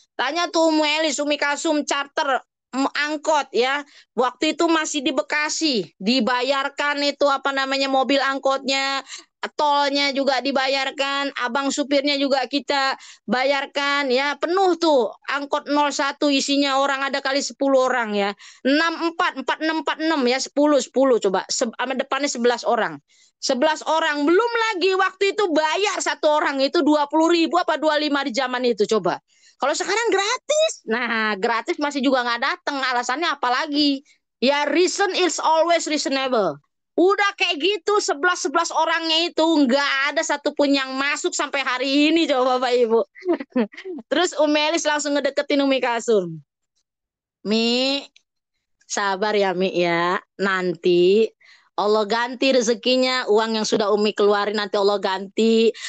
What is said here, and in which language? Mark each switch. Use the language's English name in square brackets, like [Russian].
[Indonesian] Tanya tuh Umi Kasum charter angkot ya, waktu itu masih di Bekasi, dibayarkan itu apa namanya mobil angkotnya, tolnya juga dibayarkan, abang supirnya juga kita bayarkan ya, penuh tuh angkot 01 isinya orang ada kali 10 orang ya, 46 ya, 10 coba, sama depannya 11 orang. 11 orang, belum lagi waktu itu bayar satu orang itu 20.000 apa 25 di zaman itu coba. Kalau sekarang gratis. Nah, gratis masih juga nggak datang. Alasannya apa lagi? [English] Ya, reason is always reasonable. [Indonesian] Udah kayak gitu, 11 orangnya itu nggak ada satupun yang masuk sampai hari ini, coba Bapak Ibu. Terus Umelis langsung ngedeketin Umi Kasum. Mi, sabar ya Mi ya. Nanti Allah ganti rezekinya, uang yang sudah Umi keluarin nanti Allah ganti.